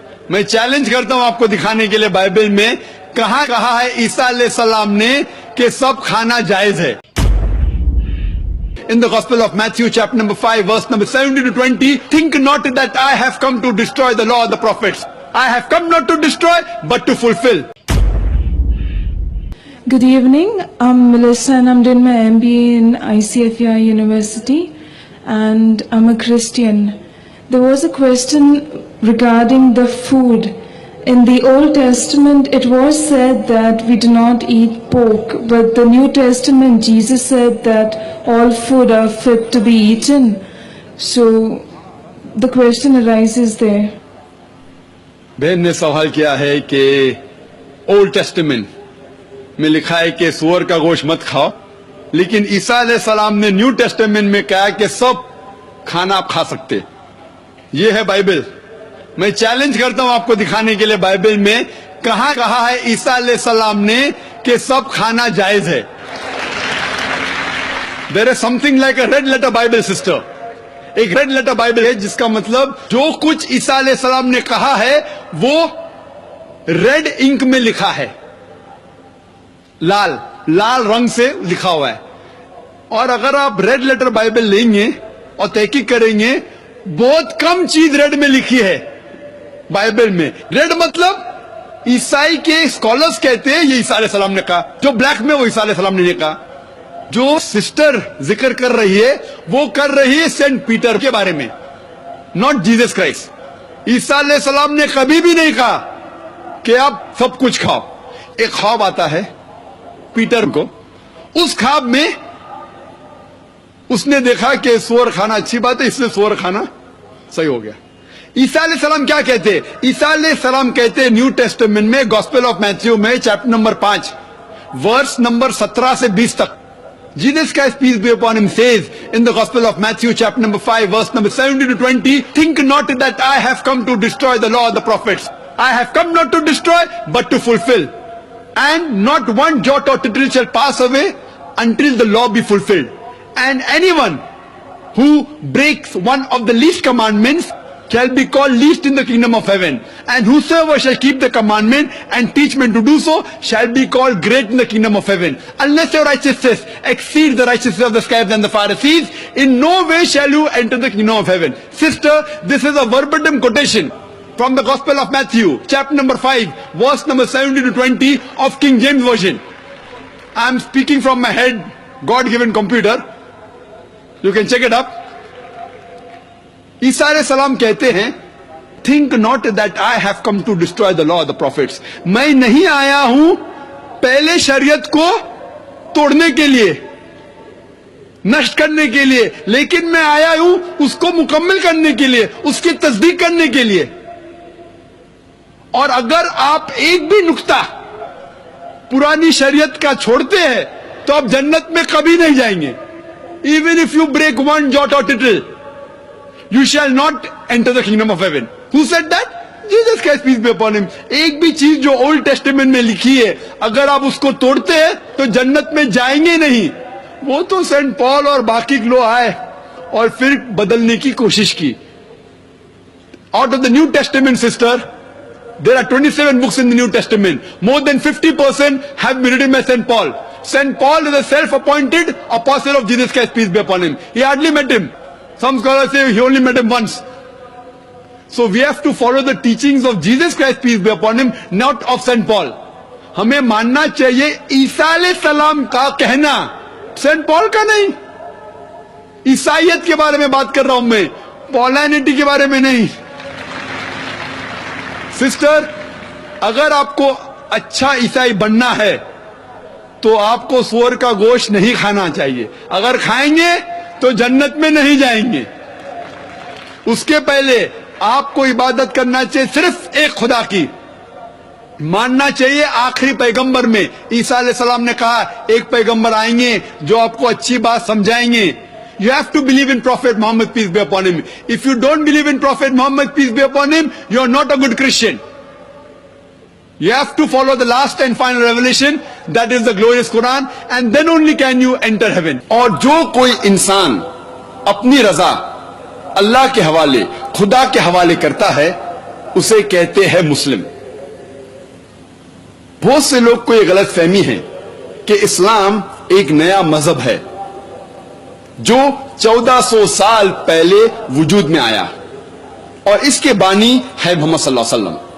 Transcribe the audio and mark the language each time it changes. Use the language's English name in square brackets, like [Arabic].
[Urdu] میں چیلنج کرتا ہوں آپ کو دکھانے کے لیے بائبل میں کہاں کہا ہے عیسیٰ علیہ السلام نے کہ سب کھانا جائز ہے. [English] In the Gospel of Matthew, chapter number 5, verse number 17 to 20, think not that I have come to destroy the law of the prophets. I have come not to destroy, but to fulfill. Good evening. I'm Melissa and I'm doing my MBA in ICFEI University and I'm a Christian. There was a question regarding the food. In the Old Testament, it was said that we do not eat pork, but the New Testament, Jesus said that all food are fit to be eaten. So, the question arises there. [Urdu] بہن نے سوال کیا ہے کہ old testament میں لکھا ہے کہ سور کا گوشت مت کھاؤ، لیکن عیسیٰ علیہ السلام نے نیو ٹیسٹمنٹ میں کہا کہ سب کھانا آپ کھا سکتے. یہ ہے بائبل. میں چیلنج کرتا ہوں آپ کو دکھانے کے لیے بائبل میں کہاں کہا ہے عیسیٰ علیہ السلام نے کہ سب کھانا جائز ہے. [English] There is something like a red letter Bible, sister. [Urdu] ایک ریڈ لیٹر بائبل ہے جس کا مطلب جو کچھ عیسیٰ علیہ السلام نے کہا ہے وہ ریڈ انک میں لکھا ہے، لال رنگ سے لکھا ہوا ہے. اور اگر آپ ریڈ لیٹر بائبل لیں گے اور تحقیق کریں گے، بہت کم چیز ریڈ میں لکھی ہے بائبل میں. ریڈ مطلب عیسائی کے اسکالرز کہتے ہیں یہ عیسیٰ علیہ السلام نے کہا، جو بلیک میں وہ عیسیٰ علیہ السلام نے نہیں کہا. جو سسٹر ذکر کر رہی ہے وہ کر رہی ہے سینٹ پیٹر کے بارے میں، [English] Not Jesus Christ. [Urdu] عیسیٰ علیہ السلام نے کبھی بھی نہیں کہا کہ آپ سب کچھ کھاؤ. ایک خواب آتا ہے پیٹر کو، اس خواب میں اس نے دیکھا کہ سور کھانا اچھی بات ہے، اس لیے سور کھانا صحیح ہو گیا. عیسیٰ علیہ السلام کیا کہتے ہیں؟ عیسیٰ علیہ السلام کہتے ہیں نیو ٹیسٹمنٹ میں گاسپل آف میتھیو میں چیپٹر نمبر 5 ورس نمبر 17 سے 20 تک. [English] Jesus Christ, peace be upon him, says in the Gospel of Matthew, chapter number 5, verse number 17 to 20, think not that I have come to destroy the law of the prophets. I have come not to destroy, but to fulfill. And not one jot or tittle shall pass away until the law be fulfilled. And anyone who breaks one of the least commandments shall be called least in the kingdom of heaven. And whosoever shall keep the commandment and teach men to do so shall be called great in the kingdom of heaven. Unless your righteousness exceeds the righteousness of the scribes and the Pharisees, in no way shall you enter the kingdom of heaven. Sister, this is a verbatim quotation from the Gospel of Matthew, chapter number 5, verse number 17 to 20 of King James Version. I am speaking from my head, God-given computer. You can check it up. [Urdu] عیسیٰ علیہ السلام کہتے ہیں [English] think not that I have come to destroy the law of the prophets. [Urdu] میں نہیں آیا ہوں پہلے شریعت کو توڑنے کے لیے، نشٹ کرنے کے لیے، لیکن میں آیا ہوں اس کو مکمل کرنے کے لیے، اس کی تصدیق کرنے کے لیے. اور اگر آپ ایک بھی نقطہ پرانی شریعت کا چھوڑتے ہیں تو آپ جنت میں کبھی نہیں جائیں گے. [English] even if you break one jot or tittle, you shall not enter the kingdom of heaven. Who said that? Jesus Christ, peace be upon him. [Urdu] ایک بھی چیز جو اولڈ ٹیسٹمنٹ میں لکھی ہے اگر آپ اس کو توڑتے ہیں تو جنت میں جائیں گے نہیں. وہ تو سینٹ پال اور باقی لوگ آئے اور پھر بدلنے کی کوشش کی. [English] Out of the New Testament, sister, there are 27 books in the New Testament. More than 50% have been written by St. Paul. St. Paul is a self-appointed apostle of Jesus Christ, peace be upon him. He hardly met him. Some scholars say he only met him once. So we have to follow the teachings of Jesus Christ, peace be upon him, not of St. Paul. [Urdu] ہمیں ماننا چاہیے عیسیٰ علیہ السلام کا کہنا، Saint پال کا نہیں. عیسائیت کے بارے میں بات کر رہا ہوں میں، پولینٹی کے بارے میں نہیں. سسٹر، اگر آپ کو اچھا عیسائی بننا ہے تو آپ کو سور کا گوشت نہیں کھانا چاہیے. اگر کھائیں گے تو جنت میں نہیں جائیں گے. اس کے پہلے آپ کو عبادت کرنا چاہیے صرف ایک خدا کی. ماننا چاہیے آخری پیغمبر میں عیسیٰ علیہ السلام نے کہا ایک پیغمبر آئیں گے جو آپ کو اچھی بات سمجھائیں گے. [English] You have to believe in Prophet Muhammad, peace be upon him. If you don't believe in Prophet Muhammad, peace be upon him, you are not a good Christian. You have to follow the last and final revelation, that is the glorious Quran, and then only can you enter heaven. [Urdu] اور جو کوئی انسان اپنی رضا اللہ کے حوالے, خدا کے حوالے کرتا ہے, اسے کہتے ہیں مسلم. بہت سے لوگ کو یہ غلط فہمی ہے کہ اسلام ایک نیا مذہب ہے جو 1400 سال پہلے وجود میں آیا اور اس کے بانی ہے محمد صلی اللہ علیہ وسلم.